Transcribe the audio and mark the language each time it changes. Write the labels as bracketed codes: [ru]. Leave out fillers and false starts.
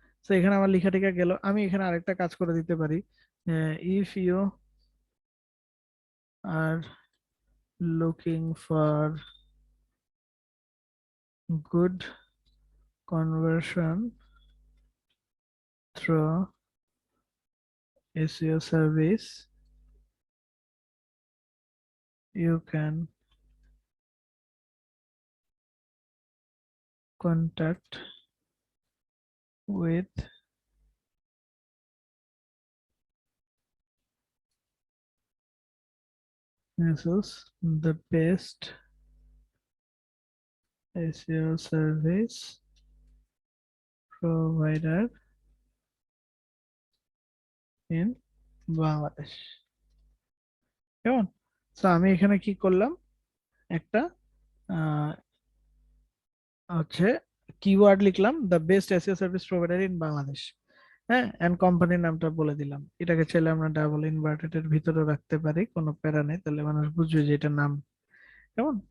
[bn] তো এখানে আমার লেখা টেখা গেল, আমি এখানে আরেকটা কাজ করে দিতে পারি। [en] If you are looking for good conversion through SEO service, you can contact with Jesus, the best SEO service provider in Bangladesh. [bn] কেমন? তো আমি এখানে কি করলাম, একটা আহ, হচ্ছে কিওয়ার্ড লিখলাম, [en] The best SEO service provider in Bangladesh. [bn] হ্যাঁ, এন্ড কোম্পানির নামটা বলে দিলাম। এটাকে চাইলে আমরা ডাবল ইনভার্টেড ভিতরে রাখতে পারি, কোনো প্যারা নেই, তাহলে মানুষ বুঝবে যে এটা নাম। কেমন?